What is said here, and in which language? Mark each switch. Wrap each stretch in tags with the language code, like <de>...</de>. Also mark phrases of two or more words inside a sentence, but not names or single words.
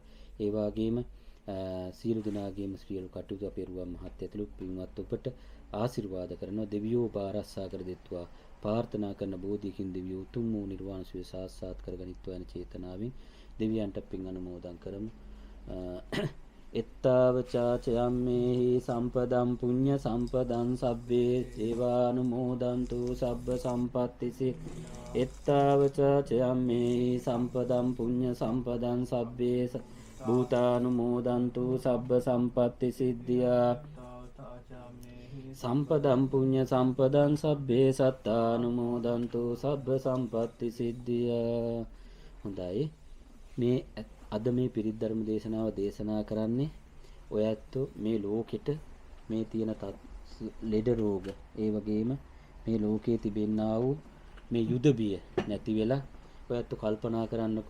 <si>ඒ වගේම සියලු දෙනාගේම සියලු කටයුතු අපේ රුවන් මහත්ය ඇතුළු පින්වත් ඔබට ආශිර්වාද කරනවා. දෙවියෝ ඔබ ආරක්ෂා කර දෙත්වා. ප්‍රාර්ථනා කරන බෝධියකින් දෙවියෝ උතුම් වූ නිර්වාණ සුවය සාක්ෂාත් කරගනිත්වා යන චේතනාවෙන් දෙවියන්ට පින් අනුමෝදන් කරමු.</si> <pi>එත්තාව චාචයම්මේහි සම්පදම් පුඤ්ඤ සම්පදං සබ්බේ සේවානුමෝදන්තු සබ්බ සම්පත්තිසි. එත්තාව චාචයම්මේහි සම්පදම් පුඤ්ඤ සම්පදං සබ්බේ භූතානුමෝදන්තු සබ්බ සම්පත්ති සිද්ධියා. සම්පදම් පුඤ්ඤ සම්පදං සබ්බේ සත්තානුමෝදන්තු සබ්බ සම්පත්ති සිද්ධියා.</pi> <si>හොඳයි. මේ අද මේ පිරිත් ධර්ම දේශනාව දේශනා කරන්නේ ඔය ඇත්තෝ මේ ලෝකෙට මේ තියෙන ලෙඩ රෝග ඒ වගේම මේ ලෝකයේ තිබෙන්නා වූ මේ යුද බිය නැති වෙලා ඔය ඇත්තෝ කල්පනා කරන්නකෝ.</si>